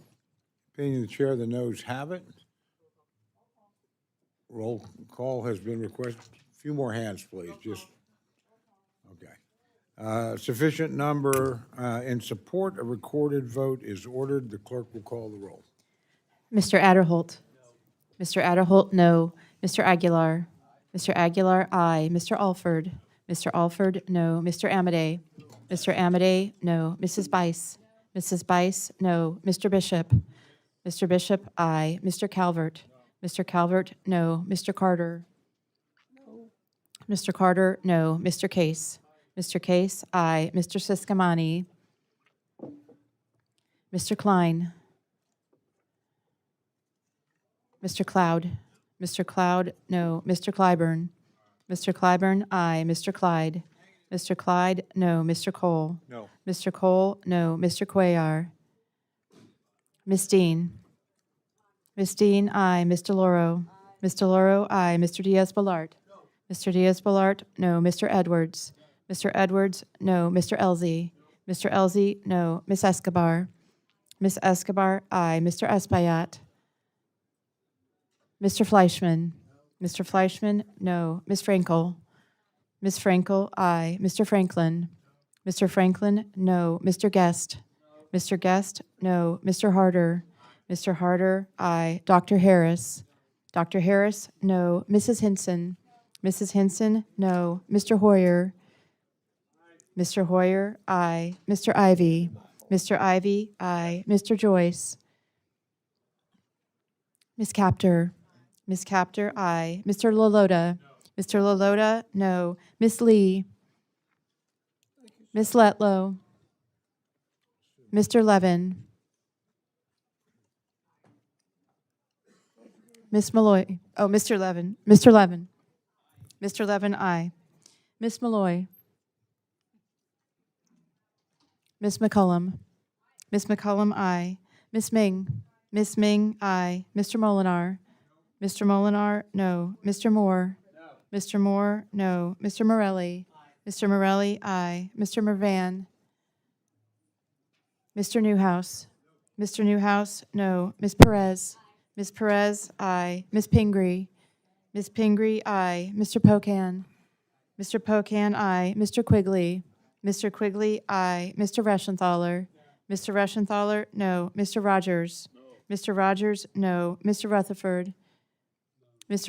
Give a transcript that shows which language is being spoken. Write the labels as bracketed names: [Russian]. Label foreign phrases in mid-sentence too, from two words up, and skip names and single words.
[English] Opinion of the chair, the noes have it. Roll call has been requested. A few more hands, please. Okay. Sufficient number in support. A recorded vote is ordered. The clerk will call the roll. Mr. Adderholt. Mr. Adderholt, no. Mr. Aguilar. Mr. Aguilar, aye. Mr. Alford. Mr. Alford, no. Mr. Amadei. Mr. Amadei, no. Mrs. Bice. Mrs. Bice, no. Mr. Bishop. Mr. Bishop, aye. Mr. Calvert. Mr. Calvert, no. Mr. Carter. Mr. Carter, no. Mr. Case. Mr. Case, aye. Mr. Siscomani. Mr. Klein. Mr. Cloud. Mr. Cloud, no. Mr. Clyburn. Mr. Clyburn, aye. Mr. Clyde. Mr. Clyde, no. Mr. Cole. No. Mr. Cole, no. Mr. Cuellar. Miss Dean. Miss Dean, aye. Mr. Loro. Mr. Loro, aye. Mr. Diaz-Balart. Mr. Diaz-Balart, no. Mr. Edwards. Mr. Edwards, no. Mr. Elzey. Mr. Elzey, no. Miss Escobar. Miss Escobar, aye. Mr. Espaillat. Mr. Fleischman. Mr. Fleischman, no. Miss Frankel. Miss Frankel, aye. Mr. Franklin. Mr. Franklin, no. Mr. Guest. Mr. Guest, no. Mr. Harder. Mr. Harder, aye. Dr. Harris. Dr. Harris, no. Mrs. Hinson. Mrs. Hinson, no. Mr. Hoyer. Mr. Hoyer, aye. Mr. Ivy. Mr. Ivy, aye. Mr. Joyce. Miss Capter. Miss Capter, aye. Mr. Lalota. Mr. Lalota, no. Miss Lee. Miss Letlow. Mr. Levin. Miss Malloy. Oh, Mr. Levin. Mr. Levin. Mr. Levin, aye. Miss Malloy. Miss McCullum. Miss McCullum, aye. Miss Ming. Miss Ming, aye. Mr. Molinar. Mr. Molinar, no. Mr. Moore. Mr. Moore, no. Mr. Morelli. Mr. Morelli, aye. Mr. Mervan. Mr. Newhouse. Mr. Newhouse, no. Miss Perez. Miss Perez, aye. Miss Pingree. Miss Pingree, aye. Mr. Pocan. Mr. Pocan, aye. Mr. Quigley. Mr. Quigley, aye. Mr. Reschenthaler. Mr. Reschenthaler, no. Mr. Rogers. Mr. Rogers, no. Mr. Rutherford. Mr.